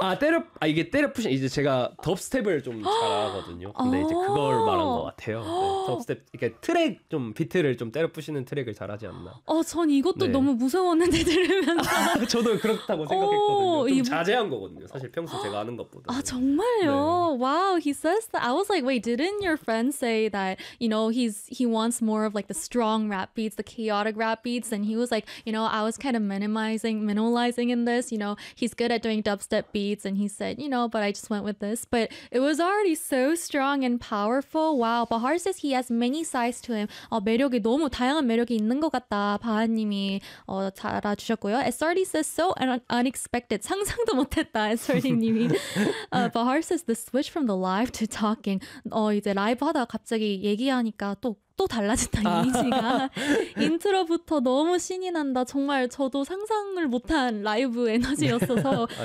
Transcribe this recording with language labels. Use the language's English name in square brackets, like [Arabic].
[Korean] 아, 이게 때려 부시는, 이제 제가 덥스텝을 좀 잘하거든요. 근데 이제 그걸 말한 것 같아요. 네, 덥스텝, 그러니까 트랙, 좀 비트를 좀 때려 부시는 트랙을 잘하지 않나. 어, 전 이것도 네. 너무 무서웠는데 들으면서. 아, 저도 그렇다고 생각했거든요. 좀 자제한 거거든요. 사실 평소 제가 하는 것보다. 아, 정말요? 네. 와. [English] Wow, he says that. I was like, wait, didn't your friend say that, you know, he wants more of like the strong rap beats, the chaotic rap beats? And he was like, you know, I was kind of minimalizing in this, you know, he's good at doing dubstep beats. And he said, you know, but I just went with this. But it was already so strong and powerful. Wow. Bahar says he has many sides to him. [Korean] 어, 매력이 너무 다양한 매력이 있는 것 같다. 바하님이 어, 달아주셨고요. [English] SRD says, so unexpected. [Korean] 상상도 못했다. SRD님이. [English] Bahar says, the switch from the live to talking. [Korean] 어 이제 라이브 하다가 갑자기 얘기하니까 또 달라진다 이미지가. 인트로부터 너무 신이 난다. 정말 저도 상상을 못한 라이브 에너지였어서.